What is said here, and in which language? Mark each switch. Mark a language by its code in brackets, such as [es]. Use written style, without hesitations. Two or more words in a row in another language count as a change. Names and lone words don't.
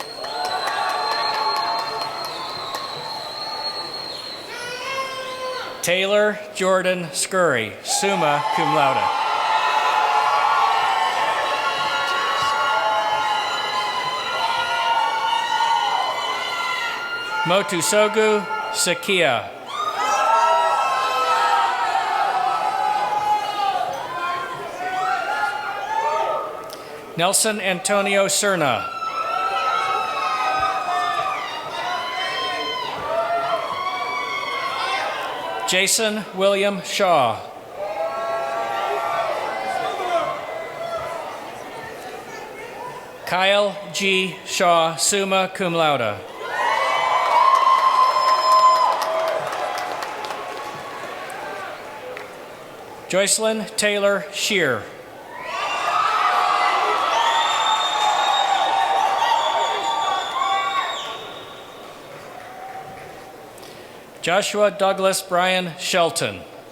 [en] Taylor Jordan Scurry, [la] summa cum laude. [en] Motusogu Sakia. Nelson Antonio Cerna. Jason William Shaw. Kyle G. Shaw, [la] summa cum laude. [en] Joycelyn Taylor Shear. Joshua Douglas Brian Shelton.